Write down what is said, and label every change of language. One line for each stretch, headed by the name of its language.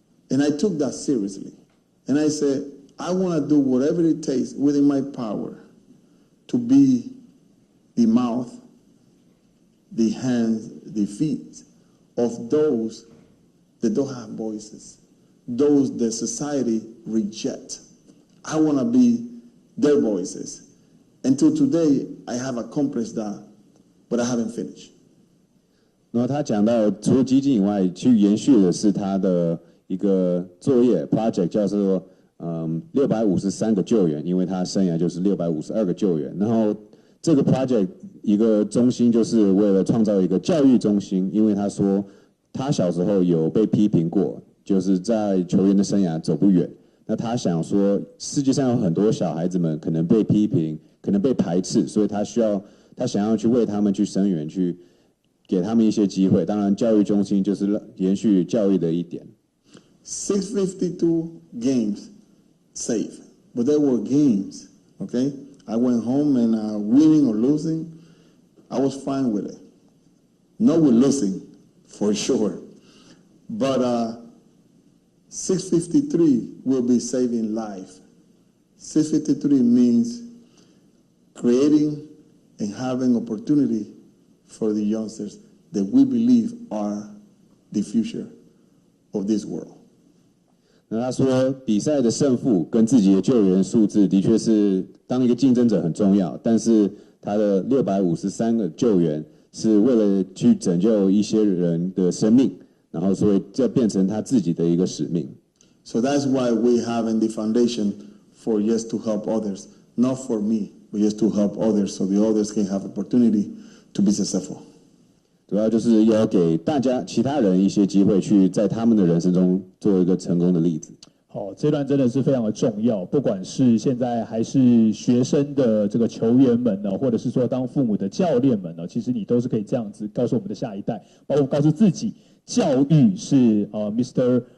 English: And I took that seriously. And I said, I want to do whatever it takes within my power to be the mouth, the hands, the feet of those that don't have voices, those that society reject. I want to be their voices. Until today, I have accomplished that, but I haven't finished.
Chinese: 然后他讲到，除了基金以外，去延续的是他的一个作业 project， 叫做653个救援，因为他生涯就是652个救援。然后这个 project 一个中心就是为了创造一个教育中心，因为他说他小时候有被批评过，就是在球员的生涯走不远。那他想说，世界上有很多小孩子们可能被批评，可能被排斥，所以他想要去为他们去声援，去给他们一些机会。当然，教育中心就是延续教育的一点。
English: 652 games saved, but they were games, okay? I went home and winning or losing, I was fine with it. Not with losing, for sure. But 653 will be saving life. 653 means creating and having opportunity for the youngsters that we believe are the future of this world.
Chinese: 那他说，比赛的胜负跟自己的救援数字的确是当一个竞争者很重要，但是他的653个救援是为了去拯救一些人的生命，然后所以这变成他自己的一个使命。
English: So that's why we have in the foundation for just to help others, not for me, but just to help others, so the others can have opportunity to be successful.
Chinese: 主要就是要给大家其他人一些机会，去在他们的人生中做一个成功的例子。好，这段真的是非常的重要，不管是现在还是学生的这个球员们呢，或者是说当父母的教练们呢，其实你都是可以这样子告诉我们的下一代，包括告诉自己，教育是Mr.